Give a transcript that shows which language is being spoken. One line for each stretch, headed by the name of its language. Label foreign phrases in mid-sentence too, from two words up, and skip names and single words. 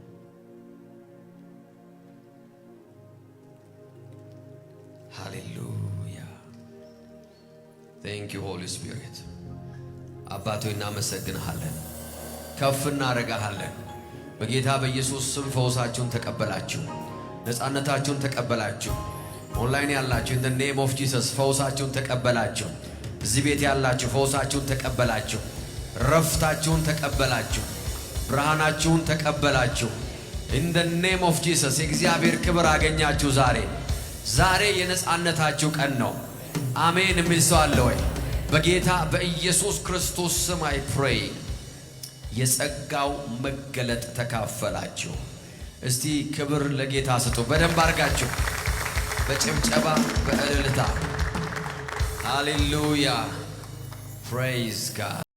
Amharic: ሃሌሉያ።
English: Thank you Holy Spirit።
Amharic: አባቶ እናመሰግንሃለን፣ ከፍ እናረጋሃለን። በጌታ በኢየሱስ ስም ፈውሳችሁን ተቀበላችሁ፣ ነፃነታችሁን ተቀበላችሁ። ኦንላይን ያላችሁ
English: in the name of Jesus
Amharic: ፈውሳችሁን ተቀበላችሁ። እዚህ ቤት ያላችሁ ፈውሳችሁን ተቀበላችሁ፣ ረፍታችሁን ተቀበላችሁ፣ ብርሃናችሁን ተቀበላችሁ።
English: in the name of Jesus
Amharic: የእግዚአብሔር ክብር አገኛችሁ። ዛሬ የነፃነታችሁ ቀን ነው። አሜን የሚል ሰው አለ ወይ? በጌታ በኢየሱስ ክርስቶስ ስም
English: I pray
Amharic: የጸጋው መገለጥ ተካፈላችሁ። እስቲ ክብር ለጌታ ስጡ በደንብ አድርጋችሁ በጭብጨባ በእልልታ። ሃሌሉያ
English: praise God።